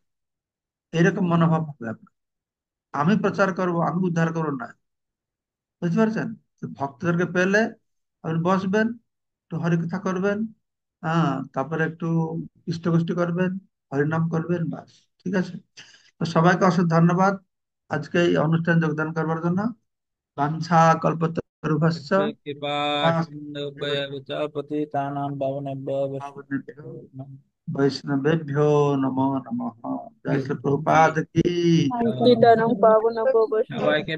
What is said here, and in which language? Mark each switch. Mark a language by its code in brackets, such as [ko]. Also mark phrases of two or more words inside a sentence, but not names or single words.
[bn] এরকম মনোভাব হবে আপনার। আমি প্রচার করব, আমি উদ্ধার করবো না। বুঝতে পারছেন? তো ভক্তদেরকে পেলে আপনি বসবেন, একটু হরিকথা করবেন, হ্যাঁ, তারপরে একটু ইষ্টগোষ্ঠী করবেন, হরিনাম করবেন, বাস। ঠিক আছে? তো সবাইকে অসংখ্য ধন্যবাদ আজকে এই অনুষ্ঠানে যোগদান করবার জন্য। [sa] বাঞ্ছা কল্পতরুভ্যশ্চ कृपा কৃপা सिन्धुभ्यश्च पतितानां पावनेभ्यो सिन्धुभ्यो वैष्णवेभ्यो नमः। वैष्णवेभ्यो नमो नमः। [hi] जय श्री प्रभुपाद की। [sa] जय। पतितानां पावनेभ्यो वैष्णवेभ्यो [bn] সবাইকে